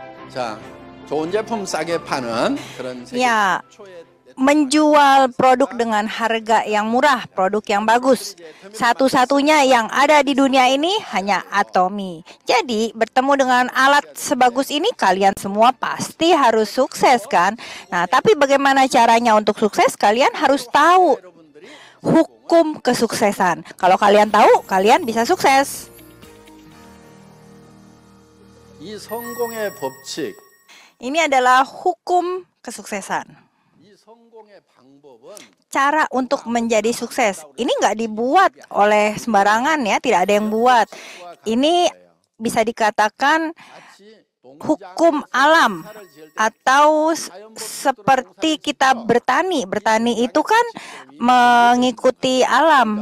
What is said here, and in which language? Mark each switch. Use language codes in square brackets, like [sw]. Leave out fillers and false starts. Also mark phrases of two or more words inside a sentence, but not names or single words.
[ko] 자, 좋은 제품 싸게 파는 그런 세계 [id] Ya, [ko] 최초의 [id] menjual produk dengan harga yang murah, produk yang bagus. Satu-satunya yang ada di dunia ini hanya Atomy. Jadi, bertemu dengan alat sebagus ini, kalian semua pasti harus sukses, kan? Nah, tapi bagaimana caranya untuk sukses? Kalian harus tahu [ko] 여러분들이 [id] hukum kesuksesan. Kalau kalian tahu, kalian bisa sukses. [ko] 이 성공의 법칙, [id] Ini adalah hukum kesuksesan. [ko] 이 성공의 방법은 [id] Cara untuk menjadi sukses. Ini nggak dibuat oleh sembarangan ya, tidak ada yang buat. Ini bisa dikatakan [ko] 마치 [id] hukum alam atau seperti kita bertani. Bertani itu kan mengikuti alam.